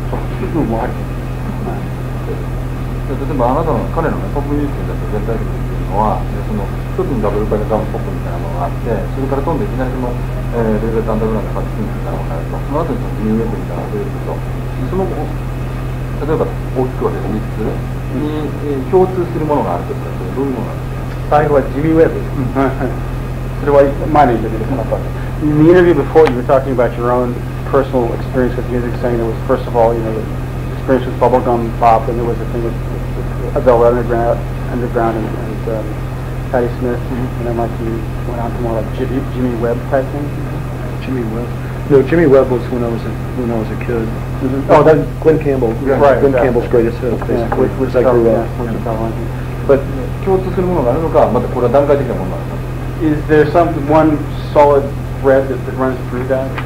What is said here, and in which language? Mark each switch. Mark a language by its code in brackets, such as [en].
[ja] 例えば彼のね、ポップミュージックだと全体的にっていうのは、その一つにダブルパイダウンポップみたいなのがあって、それから飛んでいきなりそのレベルアンダーグラウンドパッチンみたいなのがあると、その後にそのニューウェーブみたいなのが出てくると、その例えば大きく分けて3つに共通するものがあるとしたら、どういうものなんですか？最後はジミー・ウェブ。それは前のインタビューでもあった。 [en] In the interview before, you were talking about your own personal experience with music, saying there was, first of all, the experience with bubblegum pop, and there was a thing with Velvet Underground and Patti Smith, and then like you went on to more like Jimmy Webb type thing. Jimmy Webb. No, Jimmy Webb was when I was a kid. Oh, that's Glenn Campbell. Right. Glenn Campbell's greatest hit, basically. Which I grew up. But [ja] 共通するものがあるのか、またこれは段階的なものなんですか？ [en] is there one solid thread that runs through that?